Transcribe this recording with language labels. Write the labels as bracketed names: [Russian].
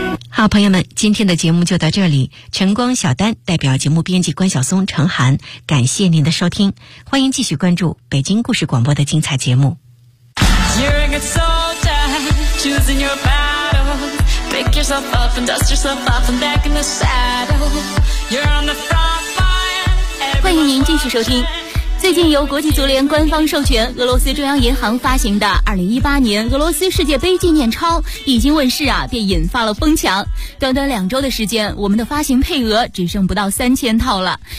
[Chinese] 好，朋友们，今天的节目就到这里。晨光小丹代表节目编辑关晓松、陈涵，感谢您的收听，欢迎继续关注北京故事广播的精彩节目。 [English] You're a good soldier, choosing your battle. pick yourself up and dust yourself off and back in the saddle. You're on the front line. [Chinese] 欢迎您继续收听最近由国际足联官方授权俄罗斯中央银行发行的2018年俄罗斯世界杯纪念钞已经问世啊，便引发了疯抢。短短两周的时间，我们的发行配额只剩不到3000套了。